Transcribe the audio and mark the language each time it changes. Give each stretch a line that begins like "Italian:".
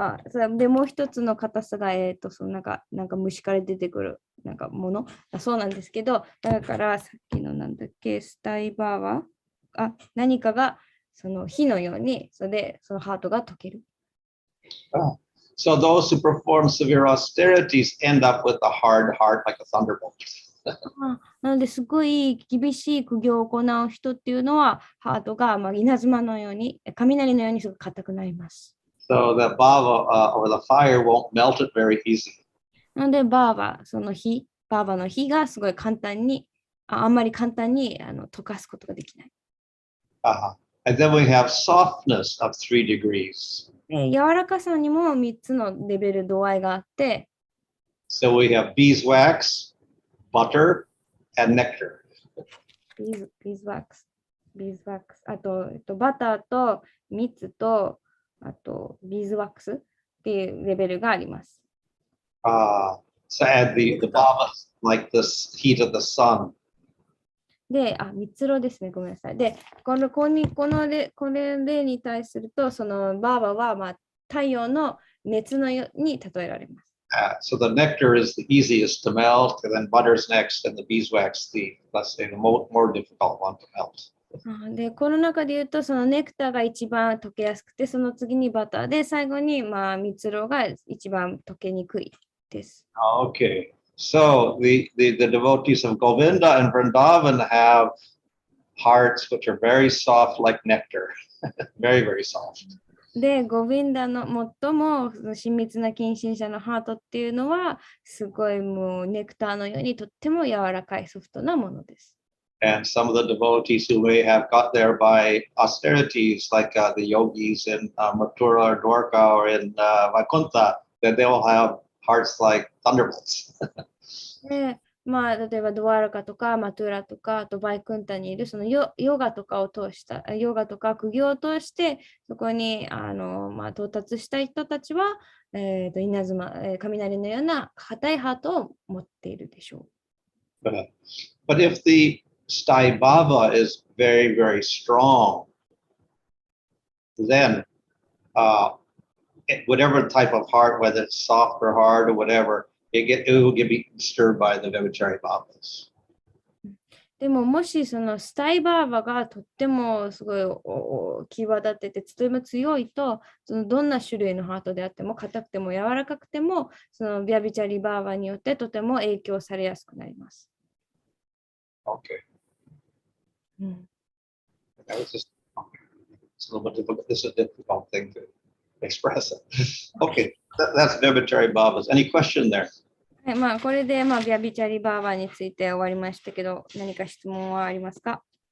Japanese: それでもう一つの硬さが、そのなんか虫から出てくるなんかものそうなんですけど、だからさっきのなんだっけ、スタイバーは何かがその火のように、それでそのハートが溶ける。
English: So those who perform severe austerities end up with a hard heart like a thunderbolt.
Japanese: なのですごい厳しい苦行を行う人っていうのは、ハートが稲妻のように、雷のようにすごく硬くなります。
English: So the bhava or the fire won't melt it very easily.
Japanese: なので、バーバの火がすごい簡単に、あんまり簡単に溶かすことができない。
English: And then we have softness of 3 degrees.
Japanese: 柔らかさにも3つのレベル度合いがあって、
English: So we have beeswax, butter, and nectar.
Japanese: ビーズワックス、あと、バターと蜜と、あとビーズワックスっていうレベルがあります。
English: So add the bhava like the heat of the sun.
Japanese: で、蜜ろですね。ごめんなさい。で、これ例に対すると、そのバーバは、太陽の熱のように例えられます。
English: So the nectar is the easiest to melt, and then butter's next, and the beeswax, let's say, the more difficult one to melt.
Japanese: で、この中で言うと、そのネクターが一番溶けやすくて、その次にバターで、最後に、蜜ろが一番溶けにくいです。
English: Okay. So the devotees of Govinda and Vrindavan have hearts which are very soft like nectar. Very, very soft.
Japanese: で、ゴビンダの最も親密な近親者のハートっていうのは、すごいもうネクターのようにとっても柔らかいソフトなものです。
English: And some of the devotees who may have got there by austerities, like the yogis in Mathura or Dwarka or in Vaikuntha, that they will have hearts like thunderbolts.
Japanese: で、例えばドワラカとかマトゥラとか、あとバイクンタにいるそのヨガとかを通した、ヨガとか苦行を通して、そこに到達した人たちは、稲妻、雷のような硬いハートを持っているでしょう。
English: But if the Staibhava is very, very strong, then whatever type of heart, whether it's soft or hard or whatever, it will be disturbed by the Vivachari Bhavas.
Japanese: でも、もしそのスタイバーバがとってもすごい際立ってて、とても強いと、そのどんな種類のハートであっても、硬くても柔らかくても、そのビャビチャリバーバによってとても影響されやすくなります。
English: Okay. That was just it's a little bit difficult. This is a difficult thing to express it. Okay, that's Vyabhichari Bhavas. Any question there?
Japanese: はい、まあ、これで、まあ、ビャビチャリバーバーについて終わりましたけど、何か質問はありますか？